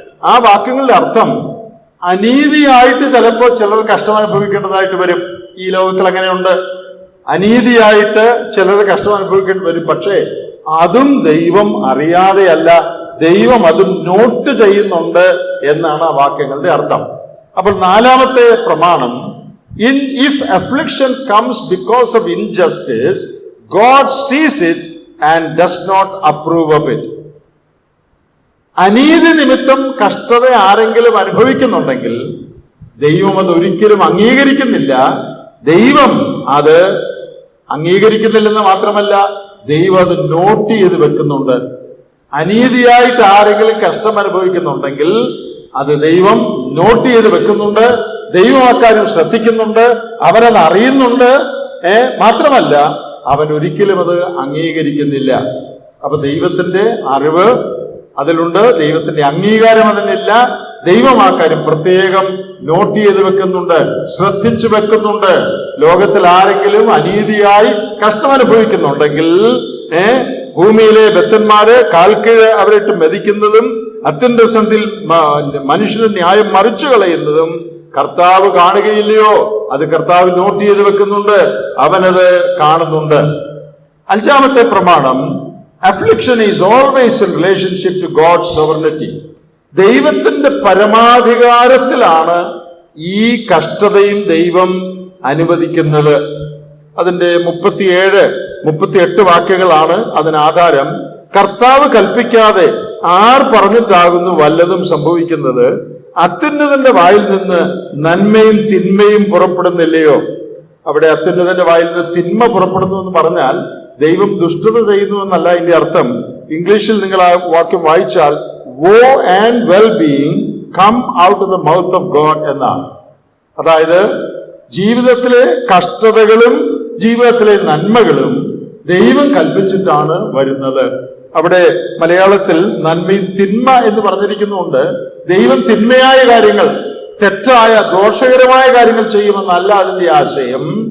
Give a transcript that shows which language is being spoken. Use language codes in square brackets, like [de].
[ml] ആ വാക്യങ്ങളുടെ അർത്ഥം, അനീതിയായിട്ട് ചിലപ്പോൾ ചിലർ കഷ്ടം അനുഭവിക്കേണ്ടതായിട്ട് വരും. ഈ ലോകത്തിൽ അങ്ങനെയുണ്ട്. അനീതിയായിട്ട് ചിലർ കഷ്ടം അനുഭവിക്കേണ്ടി വരും. പക്ഷേ അതും ദൈവം അറിയാതെയല്ല, ദൈവം അതും നോട്ട് ചെയ്യുന്നുണ്ട് എന്നാണ് ആ വാക്യങ്ങളുടെ അർത്ഥം. അപ്പോൾ നാലാമത്തെ പ്രമാണം, [en] if affliction comes because of injustice, God sees it and does not approve of it. [ml] അനീതി നിമിത്തം കഷ്ടത ആരെങ്കിലും അനുഭവിക്കുന്നുണ്ടെങ്കിൽ ദൈവം അത് ഒരിക്കലും അംഗീകരിക്കുന്നില്ല. ദൈവം അത് അംഗീകരിക്കുന്നില്ലെന്ന് മാത്രമല്ല, ദൈവം അത് നോട്ട് ചെയ്ത് വെക്കുന്നുണ്ട്. അനീതിയായിട്ട് ആരെങ്കിലും കഷ്ടം അനുഭവിക്കുന്നുണ്ടെങ്കിൽ അത് ദൈവം നോട്ട് ചെയ്ത് വെക്കുന്നുണ്ട്. ദൈവം അക്കാര്യം ശ്രദ്ധിക്കുന്നുണ്ട്, അവനത് അറിയുന്നുണ്ട്. മാത്രമല്ല, അവൻ ഒരിക്കലും അത് അംഗീകരിക്കുന്നില്ല. അപ്പൊ ദൈവത്തിന്റെ അറിവ് അതിലുണ്ട്, ദൈവത്തിന്റെ അംഗീകാരം അതിനില്ല. ദൈവം ആ കാര്യം പ്രത്യേകം നോട്ട് ചെയ്ത് വെക്കുന്നുണ്ട്, ശ്രദ്ധിച്ചു വെക്കുന്നുണ്ട്. ലോകത്തിൽ ആരെങ്കിലും അനീതിയായി കഷ്ടമനുഭവിക്കുന്നുണ്ടെങ്കിൽ ഭൂമിയിലെ ബദ്ധന്മാരെ കാൽക്കീഴ് അവരിട്ട് മെതിക്കുന്നതും അത്യന്ത സന്ധിയിൽ മനുഷ്യന് ന്യായം മറിച്ചു കളയുന്നതും കർത്താവ് കാണുകയില്ലയോ? അത് കർത്താവ് നോട്ട് ചെയ്ത് വെക്കുന്നുണ്ട്, അവനത് കാണുന്നുണ്ട്. അഞ്ചാമത്തെ പ്രമാണം, [en] affliction is always in relationship to God's sovereignty. [ml] ദൈവത്തിന്റെ പരമാധികാരത്തിലാണ് ഈ കഷ്ടതയും ദൈവം അനുവദിക്കുന്നത്. അതിന്റെ 37-38 വാക്യങ്ങളാണ് അതിനാധാരം. കർത്താവ് കൽപ്പിക്കാതെ ആർ പറഞ്ഞിട്ടാകുന്നു വല്ലതും സംഭവിക്കുന്നത്? അത്യുന്നതന്റെ വായിൽ നിന്ന് നന്മയും തിന്മയും പുറപ്പെടുന്നില്ലയോ? അവിടെ അത്യുന്നതന്റെ വായിൽ നിന്ന് തിന്മ പുറപ്പെടുന്നു എന്ന് പറഞ്ഞാൽ ദൈവം ദുഷ്ടത ചെയ്യുന്നു എന്നല്ല ഇതിന്റെ അർത്ഥം. ഇംഗ്ലീഷിൽ നിങ്ങൾ ആ വാക്യം വായിച്ചാൽ [en] woe and well-being come out of the mouth of God [ml] എന്നാണ്. അതായത് ജീവിതത്തിലെ കഷ്ടതകളും ജീവിതത്തിലെ നന്മകളും ദൈവം കൽപ്പിച്ചിട്ടാണ് വരുന്നത്. അവിടെ മലയാളത്തിൽ നന്മയും തിന്മ എന്ന് പറഞ്ഞിരിക്കുന്നുണ്ട്. ദൈവം തിന്മയായ കാര്യങ്ങൾ, തെറ്റായ ദോഷകരമായ കാര്യങ്ങൾ ചെയ്യുമെന്നല്ല അതിന്റെ ആശയം.